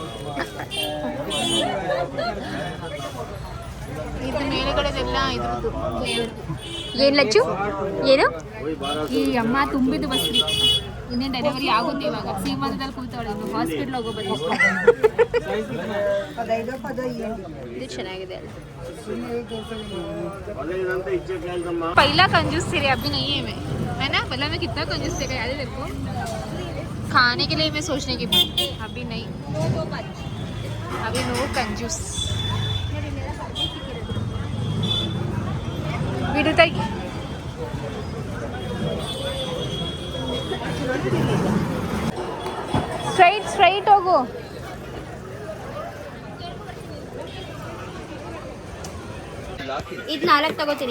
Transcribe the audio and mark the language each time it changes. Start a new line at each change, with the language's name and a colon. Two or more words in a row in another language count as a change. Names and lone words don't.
Kannada: ಇದು ಮೇಲೆಗಡೆದೆಲ್ಲ ಇದ್ರದ್ದು. ಏನು ಲಚ್ಚು? ಏನು? ಈ ಅಮ್ಮ ತುಂಬಿದ ಬಸ್ರಿ. ಇನ್ನೇನು ಡೆಲಿವರಿ ಆಗುತ್ತೆ ಇವಾಗ. ಸೀಮಂತದಲ್ಲಿ ಕೂತವಳೆ, ಇನ್ನು ಹಾಸ್ಪಿಟ್ಲ್ ಹೋಗೋ ಬನ್ನಿ. ಇದು ಚೆನ್ನಾಗಿದೆ ಅಲ್ಲ?
Hindi: पहिला कंजूस थे रे, अभी नहीं है मैं, है ना? पहला मैं कितना कंजूस थे याद है तेरे को? खाने के लिए मैं सोचने की बात, अभी नहीं, अभी नो कंजूस.
Kannada: ಬಿಡುತ್ತಾಗಿ ಸ್ಟ್ರೈಟ್ ಹೋಗು. ಇದು 4 ತಗೋತೀನಿ.